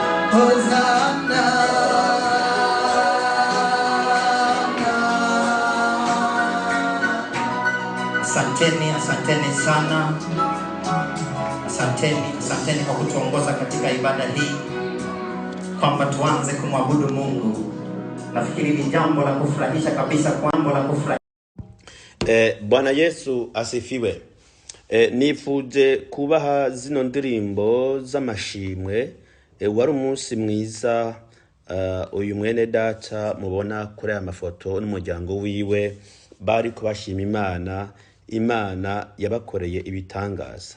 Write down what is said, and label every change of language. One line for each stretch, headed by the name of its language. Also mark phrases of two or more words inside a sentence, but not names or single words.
Swahili: Hosanna. Asanteni sana. Asanteni kwa kutuongoza katika ibada hii, kwamba tuanze kumwabudu Mungu. Nafikiri ni jambo la kufurahisha kabisa, Bwana Yesu asifiwe.
Rundi: Nifuje kubaha zino ndirimbo z'amashimwe. Wari umunsi mwiza uyu mwene data mubona kuri aya mafoto n'umuryango wiwe bari kubashima Imana yabakoreye ibitangaza.